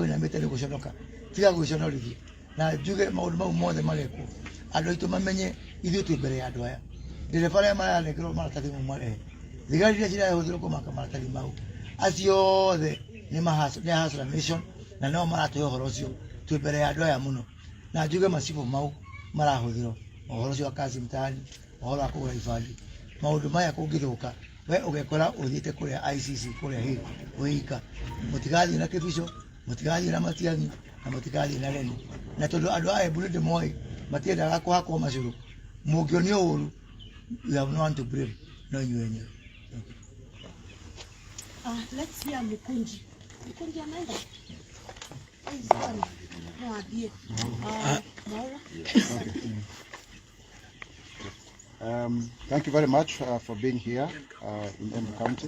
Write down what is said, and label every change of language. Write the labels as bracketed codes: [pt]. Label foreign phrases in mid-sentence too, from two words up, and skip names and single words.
[ki] wĩnamĩte nĩ gũconoka tiga gwĩconorithia na njuge maũndũ mau mothe magekwo andũ aitũ mamenye ithuĩ twĩ mbere ya andũ aya ndereba arĩa maranengerwo maratathi mau marehe thigari iria cirahũthĩrwo kũmaka maratathi mau acio othe nĩ Hustler Nation na nao maratũhe ũhoro ũcio twĩ mbere ya andũ aya mũno na njuge macibũ mau marahũthĩrwo ũhoro ũcio wa [sw] kazi mtaani [ki] ũhoro wa kũgũra ibandĩ maũndũ maya kũngĩthũka we ũgekora ũthiĩte kũrĩa ICC kũrĩa hĩ wĩika mũtigathiĩ na Kĩbico mũtigathiĩ na Matiang'i na mũtigathiĩ na Lenny na tondũ andũ a Embu ndĩmoĩ matiendaga kũhakwo macũrũ mũngĩonio ũru [en] you have no one to blame [ki] no inyuĩ enyewe. [en] Let's hear Mukunji anaenda Thank you very much for being here in Embu County.